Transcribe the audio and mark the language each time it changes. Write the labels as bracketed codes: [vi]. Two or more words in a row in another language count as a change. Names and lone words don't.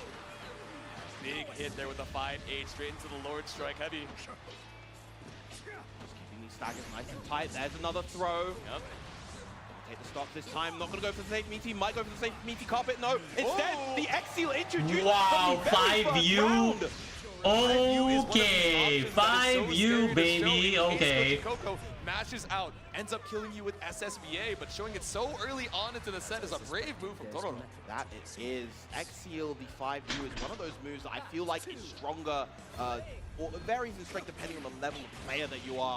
[en] Big hit there with the 5-8 straight into the Lord Strike heavy. Just keeping these staggers nice and tight. There's another throw. Yep. Take the stock this time, not going to go for the safe meaty, might go for the safe meaty carpet, no. Instead, the X-Seal introduced wow, 5U. Okay, 5U, baby, okay. Coco mashes out, ends up killing you with SSVA, but showing it so early on into the set is a brave move from Totoro. That it is. X-Seal, the 5U, is one of those moves that I feel like is stronger, or varies in strength depending on the level of player that you are.